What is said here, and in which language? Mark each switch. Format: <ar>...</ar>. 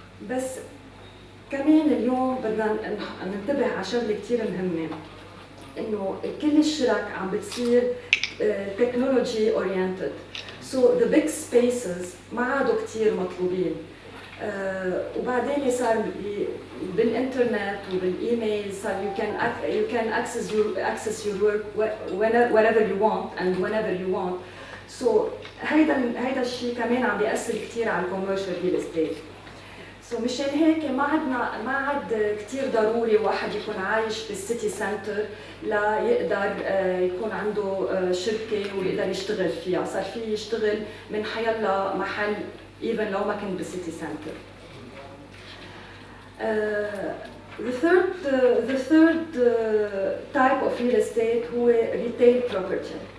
<ar>بس كمان اليوم بدنا ننتبه على شغله كثير مهمه، انه كل الشرك عم بتصير تكنولوجي اورينتد.</ar> <en>so the page spaces</en> <ar>ما عادوا كثير مطلوبين. وبعدين صار بالانترنت وبالايميل صار</ar> <en>you can access your work wherever you want and whenever you want.</en> <ar>سو هيدا الشيء كمان عم بيأثر كثير على الكوميرشال ريل استيت. سو مشان هيك ما عاد كثير ضروري واحد يكون عايش بالسيتي سنتر لا يقدر يكون عنده شركه ويقدر يشتغل فيها، صار في يشتغل من حيلا محل even لو ما كان بالسيتي سنتر.</ar> <en>The third type of real estate هو retail property.</en>